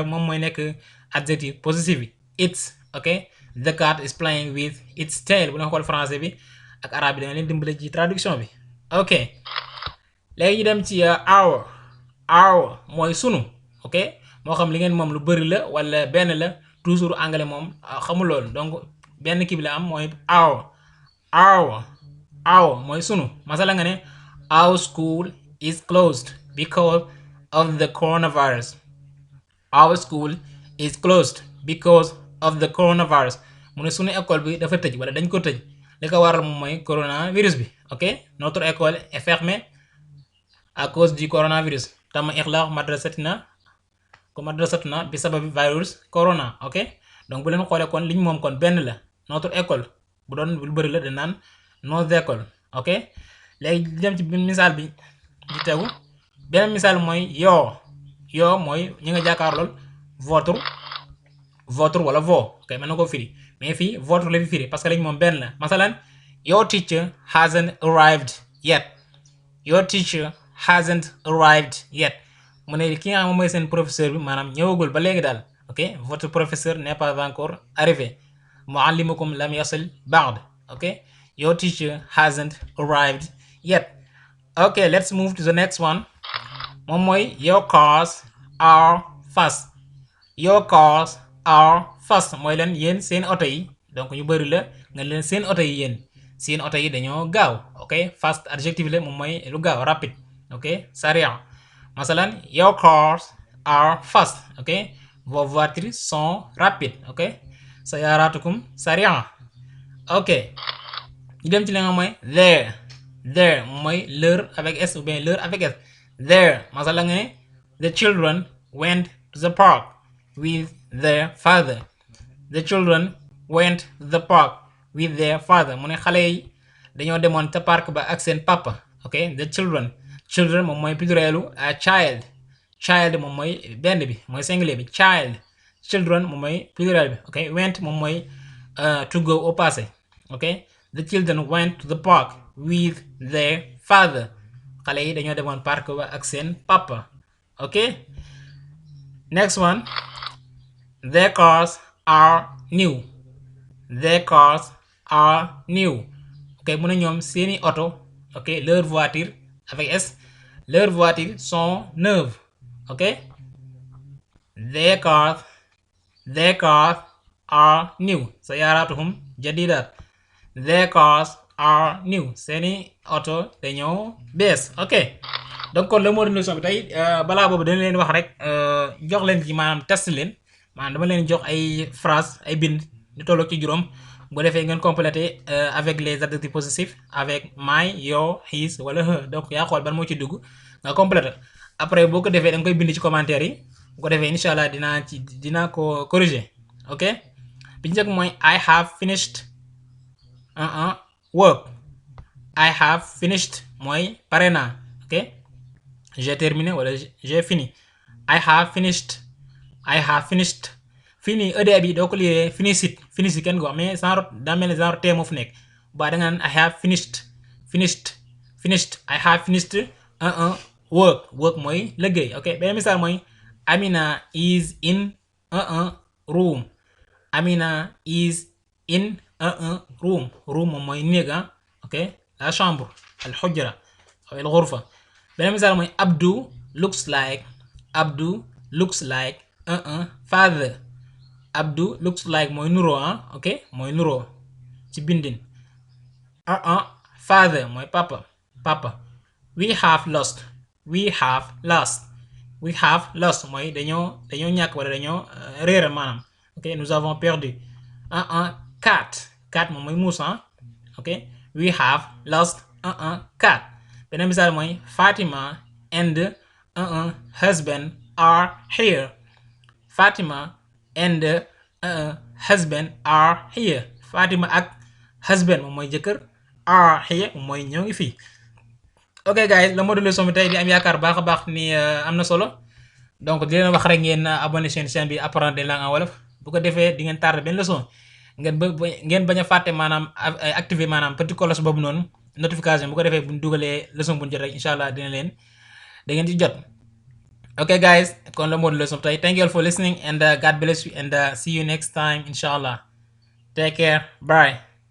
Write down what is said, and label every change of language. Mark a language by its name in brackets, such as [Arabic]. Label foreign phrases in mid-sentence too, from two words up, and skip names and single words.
[Wolof] moom mooy nekk [French] adjectif possessif [Wolof] bi [English] it's ok the cat is playing with its tail [Wolof] bu leen xool français bi ak arabe bi danga leen dimbale ci traduction bi ok léegi ñu dem ci our mooy sunu ok moo xam li ngeen moom lu bëri la wala benn la [French] toujours anglais [Wolof] moom xamul loolu donc benn kii bi la am mooy our mooy sunu masala nga ne [English] our school is closed because of the coronavirus. Our school is closed because of the coronavirus [Wolof] mu ne sunu école bi dafa tëj wala dañ ko tëj li ko waral moom mooy coronavirus bi ok [French] notre école est fermée à cause du coronavirus. [Arabic] تم إغلاق مدرستنا ب سبب فيروس كورونا [Wolof] ok donc bu leen xoolee kon liñ moom kon benn la [French] notre école [Wolof] bu doon lu bëri la da naan [French] nos écoles [Wolof] ok léegi dem ci misaal bi di tegu beneen misaal mooy yoo mooy ñi nga jàkkaarlool votre wala vos ok mën na ko firi mais fii votre la fi firi [French] parce que [Wolof] lañ moom benn la masalan [English] your teacher hasn't arrived yet. Your teacher hasn't arrived yet [Wolof] mu ne ki nga xam mooy seen professeur bi maanaam ñëwagul ba léegi daal ok [French] votre professeur n'est pas encore arrivé. [Arabic] معلمكم لم يصل بعد [English] ok your teacher hasn't arrived yet. Okay, let's move to the next one. [Wolof] moom mooy [English] your cars are fast. Your cars are fast [Wolof] mooy leen yéen seen oto yi donc ñu bëri la nga leen seen oto yi yéen seen oto yi dañoo gaaw ok fast adjectif la moom mooy lu gaaw rapide ok sariya masalan [English] your cars are fast [Wolof] ok [French] vos voitures sont rapides [Wolof] ok [Arabic] سياراتكم سريعة [Wolof] ok ñu dem ci li nga mooy there mooy [French] l'heure avec s ou bien l'heure avec s [Wolof] there masalan nga ne [English] the children went to the park with their father. The children went to the park with their father [Wolof] mu ne xale yi dañoo demoon ca parc ba ak seen papa ok [English] the children [Wolof] moom mooy plurielu child moom mooy benn bi mooy singulier bi children moom mooy pluriel bi ok went moom mooy [English] to go [French] au passé [Wolof] ok [English] the children went to the park with their father [Wolof] xale yi dañoo demoon parc ba ak seen papa ok [English] next one. Their cars are new. [French] ok [Wolof] mu ne ñoom seeni oto [French] ok leur voiture avec s leurs voitures sont neuves ok [English] their cars are new [Arabic] سياراتهم جديدة. [Wolof] Their cars are new seeni oto dañoo bees ok donc kon [French] le mot de leçon [Wolof] bi tey balaa boobu dañ leen wax rek jox leen ci maanaam test leen maanaam dama leen jox ay phrase ay bind ñu tolloog ci juróom bu defee ngeen [French] compléter avec les adjectifs positifs avec [English] my your his [Wolof] wala her donc yaa xool ban moo ci dugg nga [French] compléter après [Wolof] boo ko defee da nga koy bind ci commentaire yi bu ko defee [Arabic] إن شاء الله [Wolof] dinaa ko corriger ok bi njëkk mooy [English] I have finished work. I have finished [Wolof] mooy pare naa [French] ok j'ai terminé wala j'ai fini. [English] I have finished [Wolof] fini ed bi doo ko lire [English] finish it [Wolof] kenn ko [French] mais genre [Wolof] daa mel ni genre tee moo fu nekk ba da nga naan [English] I have finished I have finished work [Wolof] mooy liggéey ok beneen misaal mooy [English] Amina is in room. Amina is in room [Wolof] moom mooy néeg [Arabic] ok [French] la chambre [Arabic] الحجرة أو الغرفة. [Wolof] beneen misaal mooy [English] Abdu looks like father. Abdu looks like [Wolof] mooy nuroo ok mooy nuroo ci bindin father mooy papa. [English] We have lost we have lost [Wolof] mooy dañoo ñàkk wala dañoo réeral maanaam. [French] Ok, nous avons perdu. [English] cat [Wolof] moom mooy muus [English] ok, we have lost cat. [Wolof] beneen misaal mooy [English] Fatima and husband are here. Fatima and husband are here. [Wolof] Fatima ak husband moom mooy jëkkër, [English] are here [Wolof] moom mooy ñoo ngi fii. ok guys, [French] la mot de leçon [Wolof] bi tey di am yaakaar baax a baax ni am na solo. donc di leen wax rek ngeen abonné seen chaîne bi [French] apprendre des langues en wolof, [Wolof] bu ko defee di ngeen tardé benn leçon. ngeen bañ a fàtte maanaam activer maanaam [French] petit cloche [Wolof] boobu noonu notification, bu ko defee bu ñu dugalee leçon bu ñu jot rek [Arabic] إن شاء الله [Wolof] da ngeen ci jot. ok guys, kon [French] la mot de leçon [Wolof] tey. [English] Thank you all for listening and God bless you and see you next time inshallah. Take care, bye.